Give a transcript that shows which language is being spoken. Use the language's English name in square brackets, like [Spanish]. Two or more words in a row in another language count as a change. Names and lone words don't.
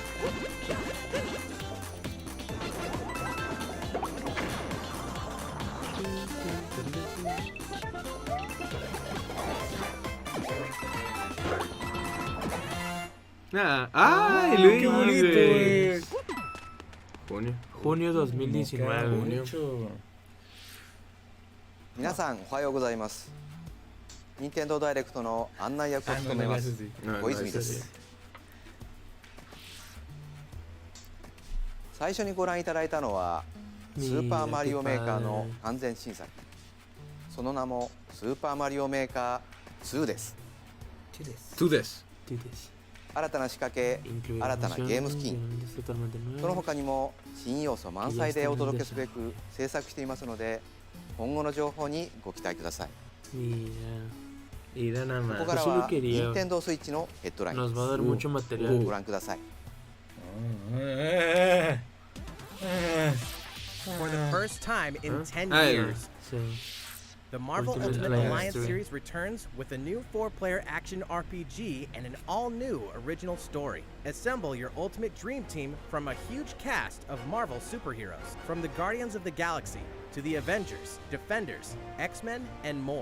[Spanish] ¡Ay, Luis! ¡Qué bonito, güey! Junio 2019. Mucho. [Japanese] 皆さんおはようございます。任天堂ダイレクトの案内役を務めます [Spanish] No, [Japanese] 小 [Spanish] no, [Japanese] 泉 [Spanish] ese [Japanese] で [Spanish] sí. [Japanese] す。最初にご覧いただいたのはスーパーマリオメーカーの完全新作。その名もスーパーマリオメーカー2です。 [Spanish] Tú des. [Japanese] 新たな仕掛け、新たなゲームスキン、その他にも新要素満載でお届けすべく制作していますので、今後の情報にご期待ください。 [Spanish] Mira nada [Japanese] こ [Spanish] más. [Japanese] こから [Spanish] Eso lo [Japanese] は [Spanish] quería. [Japanese] 任天堂スイッチのヘッドライン [Spanish] Nos [Japanese] で [Spanish] va a dar mucho [Japanese] す。 [Spanish] material. [Japanese] ご覧ください。 [English] For the first time in 10 [Spanish] Ay. [English] years, [Spanish] Sí. [English] the Marvel Ultimate Ultimate Alliance Alliance 3. series returns with a new 4-player action RPG and an all-new original story. Assemble your ultimate dream team from a huge cast of Marvel superheroes, from the Guardians of the Galaxy to the Avengers, Defenders, X-Men, and more.